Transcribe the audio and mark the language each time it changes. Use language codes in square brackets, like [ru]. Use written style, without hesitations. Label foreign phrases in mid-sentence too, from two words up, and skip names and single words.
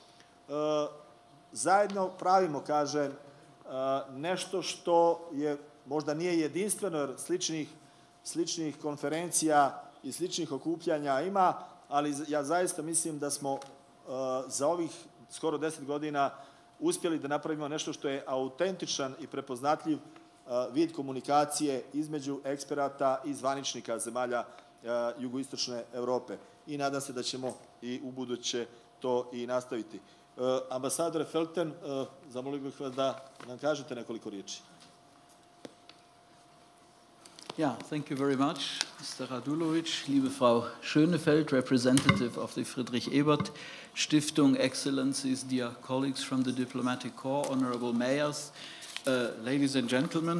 [sr] Zajedno pravimo, kažem, nešto što je možda nije jedinstveno, jer sličnih konferencija i sličnih okupljanja ima, ali ja zaista mislim da smo za ovih skoro 10 godina uspjeli da napravimo nešto što je autentičan i prepoznatljiv vid komunikacije između eksperata i zvaničnika zemalja jugoistočne Evrope. I nadam se da ćemo i u buduće to i nastaviti. Ambasadore Felten, zamolio bih vas da nam kažete nekoliko riječi. [en] Yeah, thank you very much, Mr. Radulovic, [de] liebe Frau Schönefeld, [en] representative of the Friedrich Ebert Stiftung, Excellencies, dear colleagues from the Diplomatic Corps, honorable mayors, ladies and gentlemen.